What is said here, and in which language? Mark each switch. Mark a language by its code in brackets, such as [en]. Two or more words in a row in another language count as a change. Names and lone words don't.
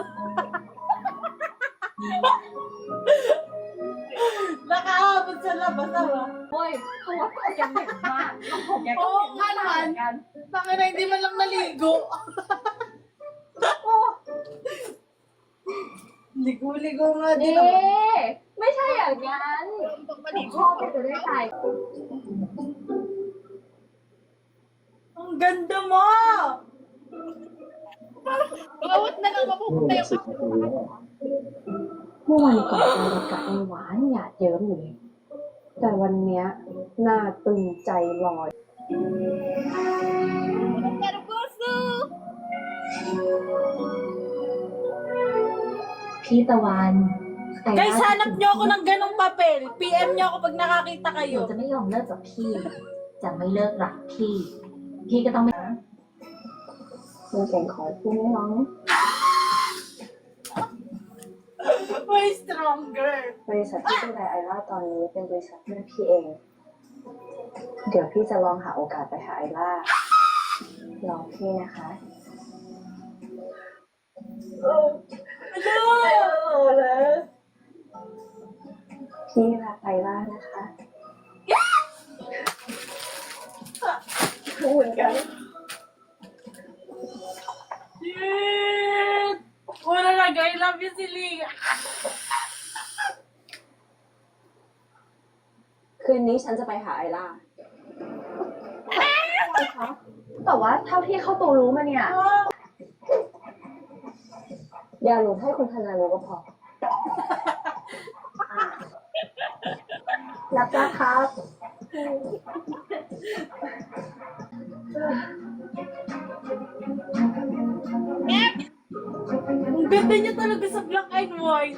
[tl] Nakaabot sa labas, diba? [th] โอ้ยตัวก็ยังเด็กมากแล้วผมแกก็ [tl] Oo [th] เป็น [tl] nga [th] มากเหมื [tl] naman. [th] อนกัน [tl] Bakit na hindi man lang naligo? Ligo-ligo nga [th] นี่ [tl] din naman. [th] ไม่ใช่อย่างนั้น [tl] Pag [th] พ่อ [tl] maligo. [th] เป็นจะได้ใจ [tl] Ang ganda mo! Bawat na lang mapupunta yung [th] 10 นาทีแล้ว เมื่อวันก่อนเรากับไอ้หวานหยาดเยิ้มอยู่เลยแต่วันเนี้ยหน้าตึงใจลอย [tl] Pero gusto! [th] พี่ตะวันไอ้ [tl] Guys, hanap nyo ako ng ganong papel. PM nyo ako pag nakakita [th] หนู [tl] kayo. [th] จะไม่ยอมเลิกกับพี่ จะไม่เลิกรักพี่ พี่ก็ต้องไม่คุณเก่งขอพูดน้อง [en] Way stronger. [th] บริษัทที่ดูแลไอล่าตอนนี้เป็นบริษัทแม่พี่เอง เดี๋ยวพี่จะลองหาโอกาสไปหาไอล่ารอพี่นะคะ [en] Hello! [th] พี่รักไอล่านะคะเหมือนกัน [en] Shit! [tl] Wala na, [en] I love you, Celia. [th] คืนนี้ฉันจะไปหาไอล่าแต่ว่าเท่าที่เข้าตัวรู้มาเนี่ย อย่าหลุดให้คุณธนารู้ก็พอรับนะครับ [tl] Ang ganda niya talaga sa [en] black and white.